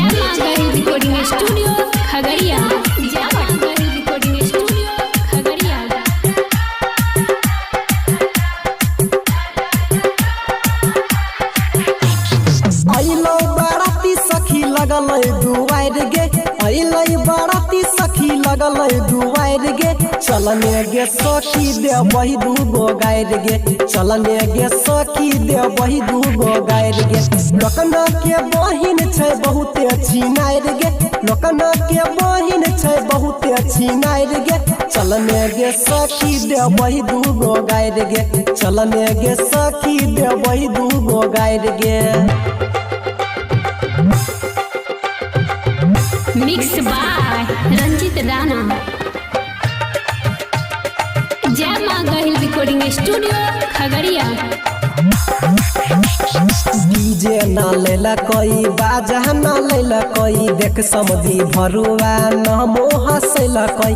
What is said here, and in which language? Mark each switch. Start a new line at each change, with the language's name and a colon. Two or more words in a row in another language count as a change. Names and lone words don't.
Angika: माँ गहिल
English: recording studio
Angika: खगड़िया। जय माँ गहिल
English: recording studio
Angika: खगड़िया। अइलो बाराती सखी लगल दुआर गे, अइलो बाराती सखी लगल दुआर गे। चलने गे सखी दे बही दूगो गायर गे, चलने गे सखी दे बही दूगो गायर गे। लोकना के बहिन छै बहुते छिनार गे, लोकना के बहिन छै बहुते छिनार गे। चलने गे सखी दे बही दूगो गायर गे, चलने गे सखी दे बही दूगो गायर गे।
English: mix by रंजित राणा।
Angika: जय माँ गहिल
English: recording studio
Angika: खगड़िया। डीजे ना लेला कोई, बाजा ना लेला कोई, देख समझी भरुआ न मोह हंसैला कोई।